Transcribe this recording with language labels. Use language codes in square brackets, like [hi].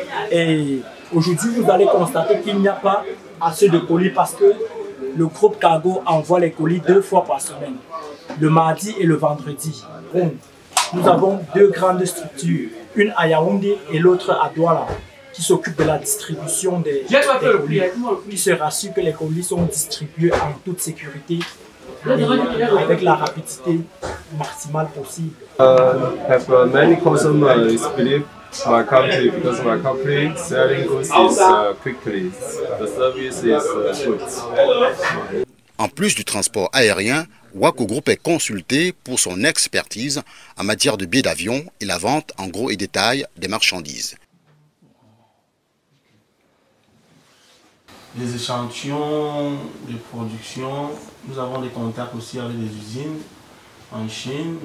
[fr] Et aujourd'hui, vous allez constater qu'il n'y a pas assez de colis parce que le groupe Cargo envoie les colis 2 fois par semaine, le mardi et le vendredi. Bon. Nous avons 2 grandes structures, une à Yaoundé et l'autre à Douala, qui s'occupent de la distribution des colis, qui se rassurent que les colis sont distribués en toute sécurité et avec la rapidité maximale possible. [en] Have many customers believe my company because my company selling goods is quickly. The service is good. [fr] En plus du transport aérien, WACO Group est consulté pour son expertise en matière de billets d'avion et la vente en gros et détail des marchandises. Les échantillons de production, nous avons des contacts aussi avec des usines en Chine.